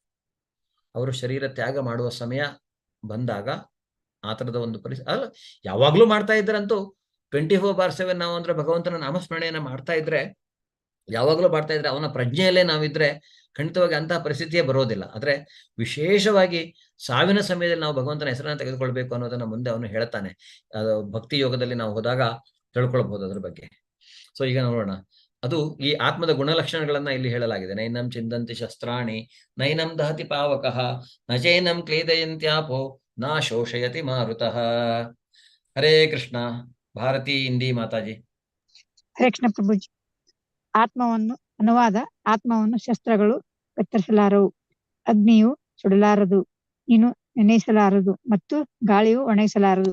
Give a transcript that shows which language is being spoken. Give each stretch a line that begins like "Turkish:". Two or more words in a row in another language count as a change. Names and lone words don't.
Kannada: ಅವರು ಶರೀರ ತ್ಯಾಗ ಮಾಡುವ ಸಮಯ ಬಂದಾಗ ಆ ಥರದ ಒಂದು ಅಲ್ಲ, ಯಾವಾಗ್ಲೂ ಮಾಡ್ತಾ ಇದ್ರಂತೂ 24/7 ನಾವು ಅಂದ್ರೆ ಭಗವಂತನ ನಾಮಸ್ಮರಣೆಯನ್ನ ಮಾಡ್ತಾ ಇದ್ರೆ, ಯಾವಾಗಲೂ ಮಾಡ್ತಾ ಇದ್ರೆ, ಅವನ ಪ್ರಜ್ಞೆಯಲ್ಲೇ ನಾವಿದ್ರೆ ಖಂಡಿತವಾಗಿ ಅಂತಹ ಪರಿಸ್ಥಿತಿಯೇ ಬರೋದಿಲ್ಲ. ಆದ್ರೆ ವಿಶೇಷವಾಗಿ ಸಾವಿನ ಸಮಯದಲ್ಲಿ ನಾವು ಭಗವಂತನ ಹೆಸರನ್ನ ತೆಗೆದುಕೊಳ್ಬೇಕು ಅನ್ನೋದನ್ನ ಮುಂದೆ ಅವನು ಹೇಳ್ತಾನೆ. ಅದು ಭಕ್ತಿ ಯೋಗದಲ್ಲಿ ನಾವು ಹೋದಾಗ ತಿಳ್ಕೊಳ್ಬಹುದು ಅದ್ರ ಬಗ್ಗೆ. ಸೊ ಈಗ ನೋಡೋಣ, ಅದು ಈ ಆತ್ಮದ ಗುಣಲಕ್ಷಣಗಳನ್ನ ಇಲ್ಲಿ ಹೇಳಲಾಗಿದೆ.
Sanskrit: ನೈನಂ ಚಿಂದಂತಿ ಶಸ್ತ್ರಾಣಿ ನೈನಂ ದಹತಿ ಪಾವಕಃ ನಚೈನಂ ಕ್ಲೇದಯಂತ್ಯಾಪೋ ನಾ ಶೋಷಯತಿ ಮಾರುತಃ.
Kannada: ಹರೇ ಕೃಷ್ಣ. ಭಾರತಿ ಇಂದಿ ಮಾತಾಜಿ. ಹರೇ ಕೃಷ್ಣ ಪ್ರಭುಜಿ. ಆತ್ಮವನ್ನು ಶಸ್ತ್ರಗಳು ಕತ್ತರಿಸಲಾರವು, ಅಗ್ನಿಯು ಸುಡಲಾರದು, ನೀನು ನೆನೆಸಲಾರದು ಮತ್ತು ಗಾಳಿಯು ಒಣಗಿಸಲಾರದು.